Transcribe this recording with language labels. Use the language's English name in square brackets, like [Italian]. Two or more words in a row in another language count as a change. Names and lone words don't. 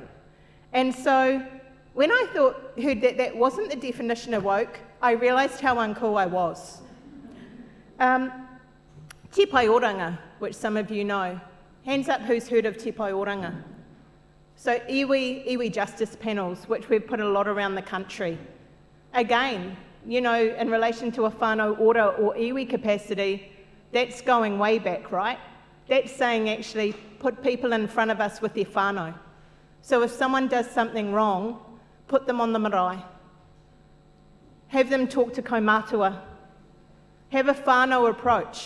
[English] And so when I heard that that wasn't the definition of woke, I realised how uncool I was. Te Pai Oranga, which some of you know. Hands up who's heard of Te Pai Oranga. So iwi justice panels, which we've put a lot around the country. Again, you know, in relation to a [Māori] whānau ora [English] or iwi capacity, that's going way back, right? That's saying actually put people in front of us with their whānau. So if someone does something wrong, put them on the marae. Have them talk to kaumātua. Have a whānau approach.